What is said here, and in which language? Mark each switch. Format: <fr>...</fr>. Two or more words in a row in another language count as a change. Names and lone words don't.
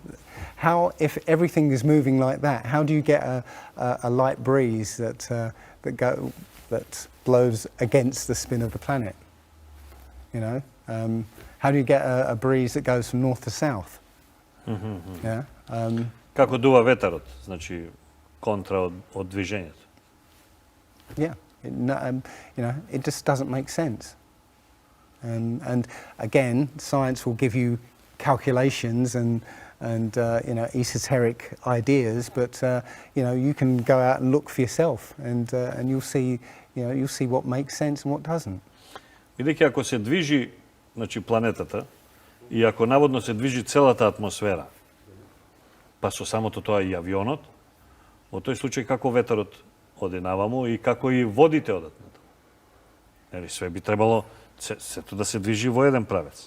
<en>So how, if everything is moving like that, how do you get a light breeze that blows against the spin of the planet? You know, how do you get a breeze that goes from north to south? Yeah.</en> <mk>Како дува ветарот, значи контра од движења.</mk> <en>Yeah. You know, it just doesn't make sense. And again, science will give you calculations and you know, esoteric ideas, but you know, you can go out and look for yourself, and you'll see, you know, you'll see what makes sense and what doesn't.</en> <mk>Видејќи ако се движи, значи планетата, и ако наводно се движи целата атмосфера, па со самото тоа и авионот, во тој случај како ветерот оде наваму и како и водите одат натаму. Нели, све би требало сето да се движи во еден правец.</mk>